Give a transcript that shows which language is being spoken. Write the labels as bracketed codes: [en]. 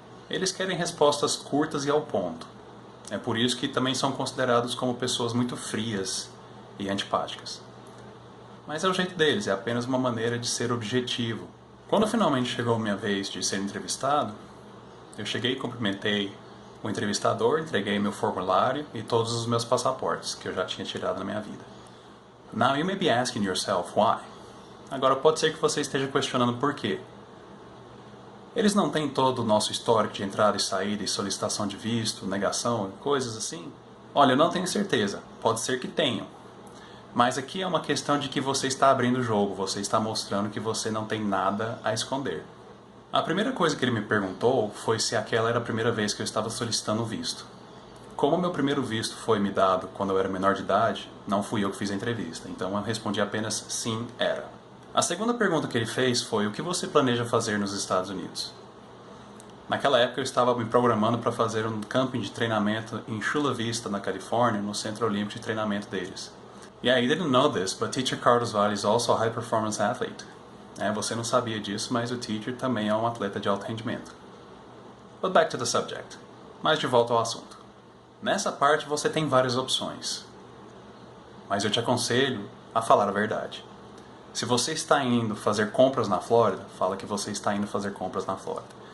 [pt] Eles querem respostas curtas e ao ponto. É por isso que também são considerados como pessoas muito frias e antipáticas. Mas é o jeito deles, é apenas uma maneira de ser objetivo. Quando finalmente chegou a minha vez de ser entrevistado, eu cheguei e cumprimentei o entrevistador, entreguei meu formulário e todos os meus passaportes que eu já tinha tirado na minha vida. [en] Now you may be asking yourself why. [pt] Agora pode ser que você esteja questionando por quê. Eles não têm todo o nosso histórico de entrada e saída e solicitação de visto, negação, coisas assim? Olha, eu não tenho certeza. Pode ser que tenham. Mas aqui é uma questão de que você está abrindo o jogo, você está mostrando que você não tem nada a esconder. A primeira coisa que ele me perguntou foi se aquela era a primeira vez que eu estava solicitando o visto. Como meu primeiro visto foi me dado quando eu era menor de idade, não fui eu que fiz a entrevista, então eu respondi apenas sim, era. A segunda pergunta que ele fez foi: o que você planeja fazer nos Estados Unidos? Naquela época eu estava me programando para fazer um camping de treinamento em Chula Vista, na Califórnia, no Centro Olímpico de Treinamento deles. [en] Yeah, you didn't know this, but Teacher Carlos Vale is also a high performance athlete. [pt] Você não sabia disso, mas o teacher também é um atleta de alto rendimento. [en] But back to the subject. [pt] Mas de volta ao assunto. Nessa parte você tem várias opções, mas eu te aconselho a falar a verdade. Se você está indo fazer compras na Flórida, fala que você está indo fazer compras na Flórida.